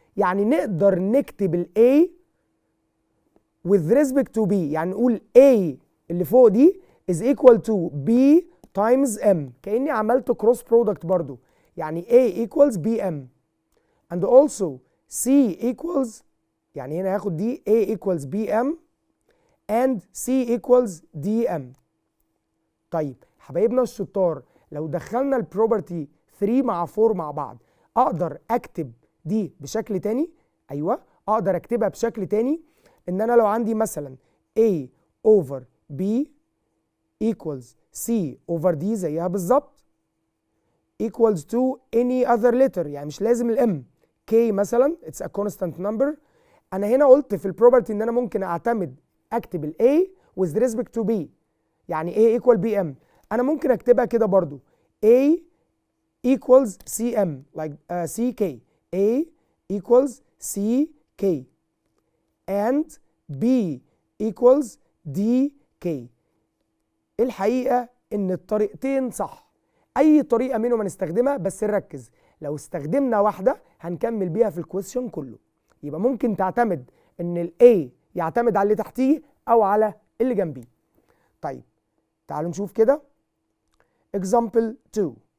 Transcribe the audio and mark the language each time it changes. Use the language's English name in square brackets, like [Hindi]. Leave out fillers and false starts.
[Arabic] يعني نقدر نكتب ال [English] A with respect to B، يعني نقول A اللي فوق دي is equal to B times M، [Arabic] كأني عملت cross product برضو، [English] يعني A equals BM and also C equals، يعني هنا هاخد دي A equals BM and C equals DM. [Arabic] طيب حبايبنا الشطار، لو دخلنا البروبرتي 3 مع 4 مع بعض اقدر اكتب دي بشكل تاني. ايوه اقدر اكتبها بشكل تاني، ان انا لو عندي مثلا [English] A over B equals C over D زيها بالظبط equals to any other letter، [Arabic] يعني مش لازم الام. [English] K [Arabic] مثلا [English] it's a constant number. [Arabic] انا هنا قلت في البروبرتي ان انا ممكن اعتمد اكتب ال A with respect to B، يعني [English] A equal BM. [Arabic] انا ممكن اكتبها كده برضو [English] A equals CM like CK، A equals CK and B equals DK. [Arabic] الحقيقة ان الطريقتين صح، اي طريقة منهم هنستخدمها، بس نركز لو استخدمنا واحدة هنكمل بيها في الكويستشن كله. يبقى ممكن تعتمد ان ال A يعتمد على اللي تحتيه او على اللي جنبيه. طيب تعالوا نشوف كده example 2.